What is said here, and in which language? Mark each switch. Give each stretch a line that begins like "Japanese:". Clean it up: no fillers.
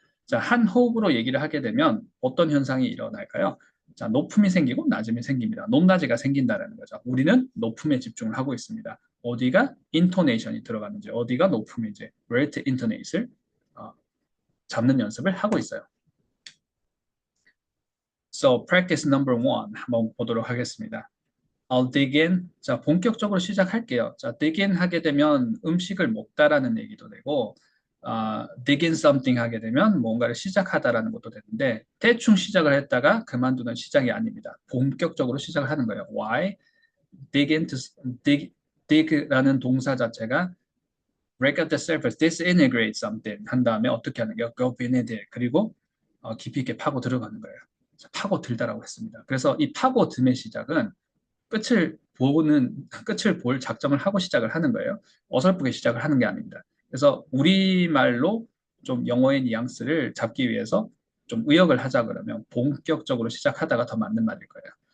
Korean: 자, 한 호흡으로 얘기를 하게 되면 어떤 현상이 일어날까요? 자, 높음이 생기고 낮음이 생깁니다. 높낮이가 생긴다는 거죠. 우리는 높음에 집중을 하고 있습니다. 어디가 인토네이션이 들어가는지, 어디가 높음인지,
English: where to intonate을
Korean: 잡는 연습을 하고 있어요.
English: So practice number one
Korean: 한번 보도록 하겠습니다.
English: I'll dig in.
Korean: 자, 본격적으로 시작할게요. 자, dig in 하게 되면 음식을 먹다라는 얘기도 되고, dig in something 하게 되면 뭔가를 시작하다라는 것도 되는데, 대충 시작을 했다가 그만두는 시작이 아닙니다. 본격적으로 시작을 하는 거예요.
English: Why?
Korean: dig into, dig라는 동사 자체가
English: break up the surface, disintegrate something
Korean: 한 다음에 어떻게 하는 거예요?
English: go beneath it.
Korean: 그리고 깊이 있게 파고 들어가는 거예요. 파고들다라고 했습니다. 그래서 이 파고듦의 시작은 끝을 볼 작정을 하고 시작을 하는 거예요. 어설프게 시작을 하는 게 아닙니다. 그래서 우리말로 좀 영어의 뉘앙스를 잡기 위해서 좀 의역을 하자 그러면 본격적으로 시작하다가 더 맞는 말일 거예요.